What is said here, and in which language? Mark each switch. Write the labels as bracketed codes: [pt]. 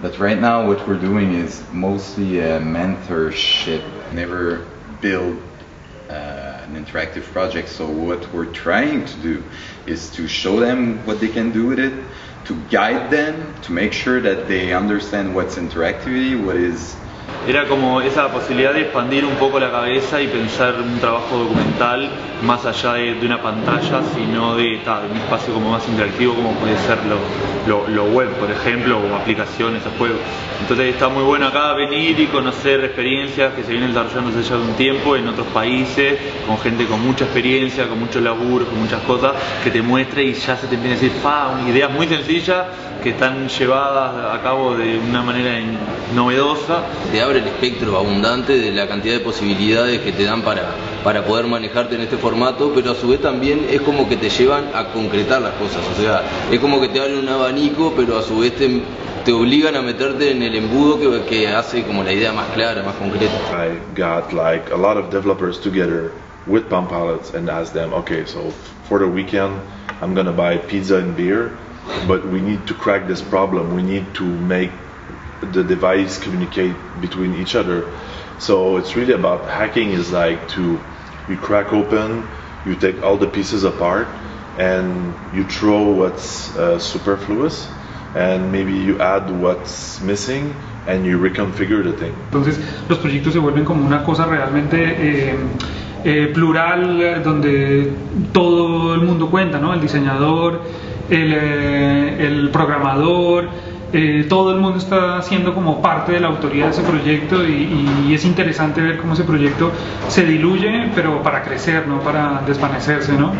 [en] But right now what we're doing is mostly a mentorship. Never build an interactive project, so what we're trying to do is to show them what they can do with it, to guide them, to make sure that they understand what's interactivity, what is. [es] Era como esa posibilidad de expandir un poco la cabeza y pensar un trabajo documental más allá de una pantalla, sino de un espacio como más interactivo, como puede ser lo web, por ejemplo, o aplicaciones o juegos. Entonces está muy bueno acá venir y conocer experiencias que se vienen desarrollando ya de un tiempo en otros países, con gente con mucha experiencia, con mucho laburo, con muchas cosas, que te muestre y ya se te empieza a decir, ideas muy sencillas que están llevadas a cabo de una manera novedosa. Te abre el espectro abundante de la cantidad de posibilidades que te dan para poder manejarte en este formato, pero a su vez también es como que te llevan a concretar las cosas, o sea, es como que te abren un abanico, pero a su vez te obligan a meterte en el embudo que hace como la idea más clara, más concreta. [en] I got like a lot of developers together with Palm Pilots and asked them, okay, so for the weekend I'm gonna buy pizza and beer, but we need to crack this problem, we need to make the device communicate between each other. So it's really about hacking is like you crack open, you take all the pieces apart and you throw what's superfluous and maybe you add what's missing and you reconfigure the thing. [es] Entonces los proyectos se vuelven como una cosa realmente plural, donde todo el mundo cuenta, ¿no? El diseñador, el programador, todo el mundo está siendo como parte de la autoría de ese proyecto y es interesante ver cómo ese proyecto se diluye, pero para crecer, no para desvanecerse, ¿no?